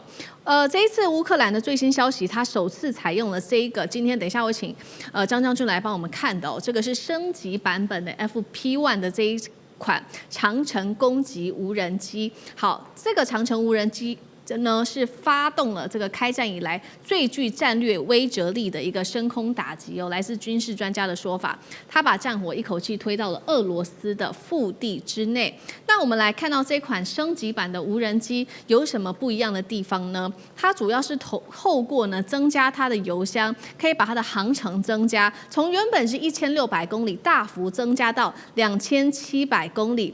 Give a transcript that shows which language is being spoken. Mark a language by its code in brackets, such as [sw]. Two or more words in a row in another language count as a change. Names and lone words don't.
[zh] 這一次烏克蘭的最新消息，它首次採用了這一個，今天等一下我請張將軍來幫我們看的這個是升級版本的 FP1 的這一款長程攻擊無人機。好，這個長程無人機呢是發動了这個開戰以來最具戰略威懾力的一個升空打擊哦。來自軍事專家的說法，他把戰火一口氣推到了俄羅斯的腹地之內。那我們來看到這款升級版的無人機有什麼不一樣的地方呢？它主要是透過呢增加它的油箱，可以把它的航程增加，從原本是1600公里大幅增加到2700公里。